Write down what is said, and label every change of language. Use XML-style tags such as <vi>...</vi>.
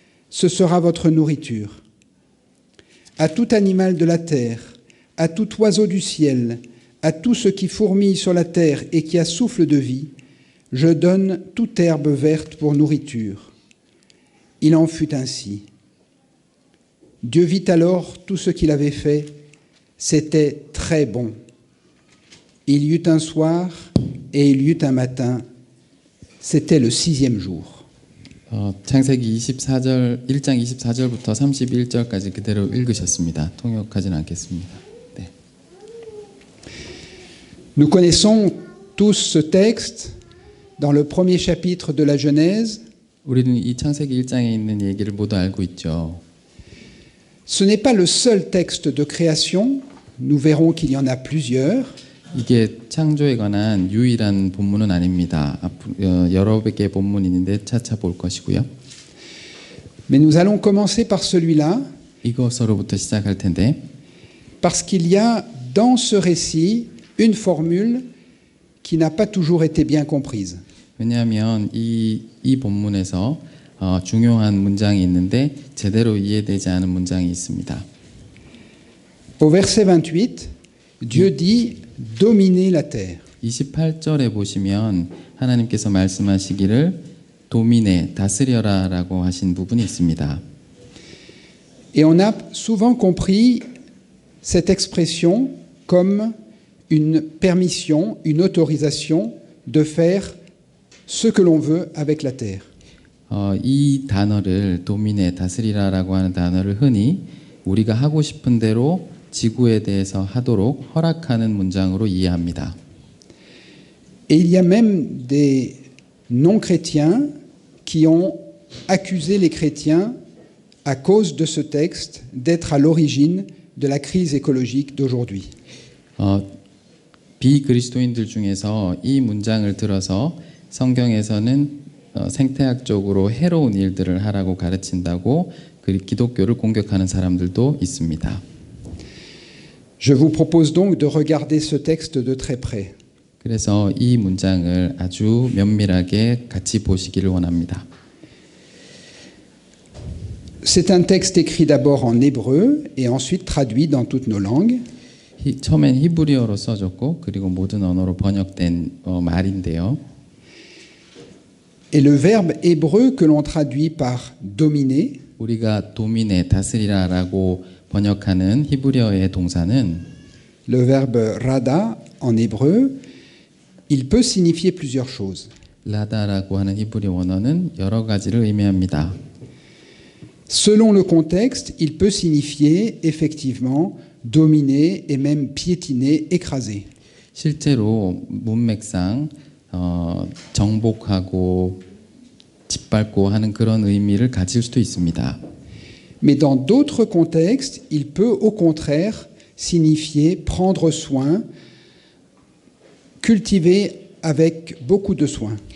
<fr>Ce sera votre nourriture. À tout animal de la terre, à tout oiseau du ciel, à tout ce qui fourmille sur la terre et qui a souffle de vie, je donne toute herbe verte pour nourriture. Il en fut ainsi. Dieu vit alors tout ce qu'il avait fait, c'était très bon. Il y eut un soir et il y eut un matin, c'était le 6e jour.</fr> <ko>창세기 24절 1장 24절부터 31절까지 그대로 읽으셨습니다. 통역하지는 않겠습니다. 네.</ko> <fr>Nous connaissons tous ce texte dans le premier chapitre de la Genèse.</fr> <ko>우리는 이 창세기 1장에 있는 얘기를 모두 알고 있죠.</ko> <fr>Ce n'est pas le seul texte de création, nous verrons qu'il y en a plusieurs.</fr> <ko>이게 창조에 관한 유일한 본문은 아닙니다. 여러 개의 본문이 있는데 차차 볼 것이고요.</ko> <fr>Mais nous allons commencer par celui-là,</fr> <ko>이것으로부터 시작할 텐데</ko> <fr>parce qu'il y a dans ce récit une formule qui n'a pas toujours été bien comprise.</fr> <ko>왜냐하면 이 본문에서 중요한 문장이 있는데 제대로 이해되지 않은 문장이 있습니다.</ko> <fr>Au verset 28, Dieu dit dominer la terre.</fr> <ko>28절에 보시면 하나님께서 말씀하시기를 도미네 다스려라라고 하신 부분이 있습니다.</ko> <fr>Et on a souvent compris cette expression comme une permission, une autorisation de faire ce que l'on veut avec la terre.</fr> <ko>이 단어를 도미네 다스리라라고 하는 단어를 흔히 우리가 하고 싶은 대로 지구에 대해서 하도록 허락하는 문장으로 이해합니다.</ko> <fr>Et il y a même des non-chrétiens qui ont accusé les chrétiens à cause de ce texte d'être à l'origine de la crise écologique d'aujourd'hui.</fr> <ko>비그리스도인들 중에서 이 문장을 들어서 성경에서는 생태학적으로 해로운 일들을 하라고 가르친다고 기독교를 공격하는 사람들도 있습니다.</ko> <fr>Je vous propose donc de regarder ce texte de très près.</fr> <ko>그래서 이 문장을 아주 면밀하게 같이 보시기를 원합니다.</ko> <fr>C'est un texte écrit d'abord en hébreu et ensuite traduit dans toutes nos langues.</fr> <ko>처음엔 히브리어로 써졌고 그리고 모든 언어로 번역된 말인데요.</ko> <fr>Et le verbe hébreu que l'on traduit par dominer</fr> <ko>우리가 도미네 다스리라라고 번역하는 히브리어의 동사는</ko> <fr>le verbe rada en hébreu, il peut signifier plusieurs choses.</fr> <ko>라다라고 하는 히브리 원어는 여러 가지를 의미합니다.</ko> <fr>Selon le contexte, il peut signifier effectivement dominer et même piétiner, écraser.</fr> <ko>실제로 문맥상 정복하고 짓밟고 하는 그런 의미를 가질 수도 있습니다.</ko> <fr>Mais dans d'autres contextes, il peut au contraire signifier prendre soin, cultiver avec beaucoup de soin.</fr>